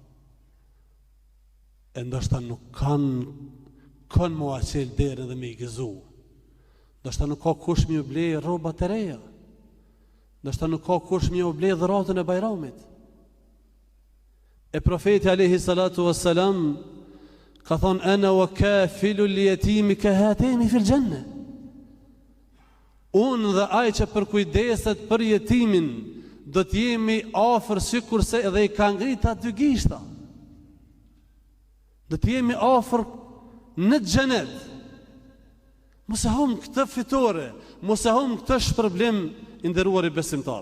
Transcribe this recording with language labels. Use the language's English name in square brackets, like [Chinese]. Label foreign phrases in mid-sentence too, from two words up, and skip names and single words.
[Albanian] E ndoshta nuk kanë mu aqel derën dhe me i gëzu. Ndoshta nuk ka kush mi u blej rroba të reja. Ndoshta nuk ka kush mi u blej dhuratën e Bajramit. E profeti [Arabic] عليه الصلاة والسلام [Albanian] ka thonë [Arabic] أنا وكافل اليتيم كهاتين في الجنة. [Albanian] Unë dhe ai që përkujdeset për jetimin, do të jemi afër sikurse edhe i ka ngrit aty gishta. Do të jemi afër në xhenet. Mos e humb këtë fitore, mos e humb këtë shpërblim i nderuar i besimtar.